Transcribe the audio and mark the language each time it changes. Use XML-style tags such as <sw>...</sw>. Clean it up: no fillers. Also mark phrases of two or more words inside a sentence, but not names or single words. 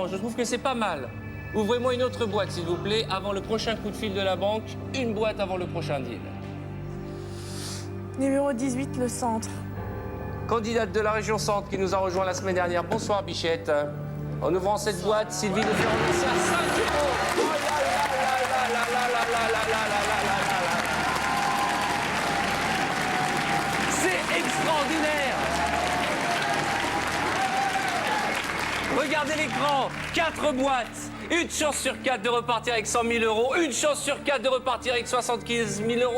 <fr>Je trouve que c'est pas mal. Ouvrez-moi une autre boîte, s'il vous plaît, avant le prochain coup de fil de la banque. Une boîte avant le prochain deal. Numéro 18, le centre. Candidate de la région centre qui nous a rejoint la semaine dernière. Bonsoir, Bichette. En ouvrant cette boîte, Sylvie nous fait renoncer à 5 euros. Oh là là là là là là là là là là là là là là. C'est extraordinaire. Regardez l'écran. 4 boîtes. Une chance sur 4 de repartir avec 100 000 euros. Une chance sur 4 de repartir avec 75 000 euros.</fr>